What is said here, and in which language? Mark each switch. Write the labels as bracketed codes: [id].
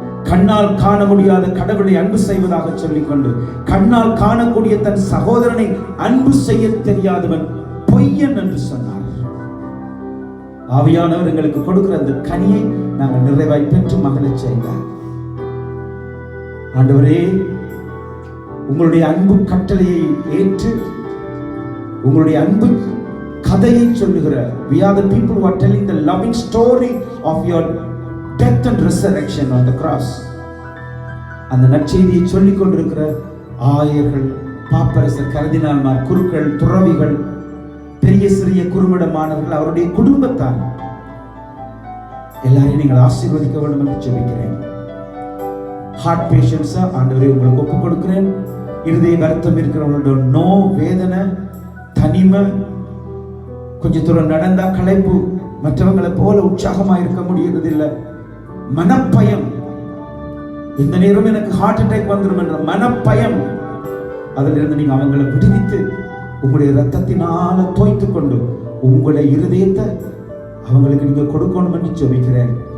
[ta] கண்ணால் காண முடியாத கடவுளை அன்பு செய்வதாக சொல்லிக்கொண்டு கண்ணால் காணக்கூடிய தன் சகோதரனை அன்பு செய்ய தெரியாதவன் பொய்யன் என்று சொன்னார். ஆவியானவர் எங்களுக்கு கொடுக்கிற அந்த கனியை நாங்கள் நிறைவாய் பெற்று மகிழச் செய்தார். ஆண்டவரே, உங்களுடைய அன்பு கட்டளையை ஏற்று உங்களுடைய அன்பு கதையை சொல்லுகிற, [en] we are the people who are telling the loving story of your death and resurrection on the cross. [ta] அந்த நற்செய்தியை சொல்லிக் கொண்டிருக்கிற ஆயர்கள், பாப்பரசர், கர்தினால்மார், குருக்கள், துறவிகள், பெரிய சிறிய குறுமிடமானவர்கள், அவருடைய குடும்பத்தார் எல்லாரையும் நீங்கள் ஆசீர்வதிக்க வேண்டும் என்று ஜெபிக்கிறேன். ஹார்ட் பேஷண்ட்ஸா ஆண்டவரே உங்களுக்கு ஒப்புக் கொடுக்கிறேன். இருதய வருத்தம் இருக்கிறவங்களோட நோ, வேதனை, தனிமை, கொஞ்ச தூரம் நடந்தா களைப்பு, மற்றவங்களை போல உற்சாகமா இருக்க முடியறது இல்லை, மனப்பயம், இந்த நேரம் எனக்கு ஹார்ட் அட்டாக் வந்துடும் என்ற மனப்பயம், அதிலிருந்து நீங்க அவங்களை விடுவித்து உங்களுடைய ரத்தத்தினால தோய்த்து கொண்டு உங்களுடைய இருதயத்தை அவங்களுக்கு நீங்க கொடுக்கணும் என்று ஜெபிக்கிறேன்.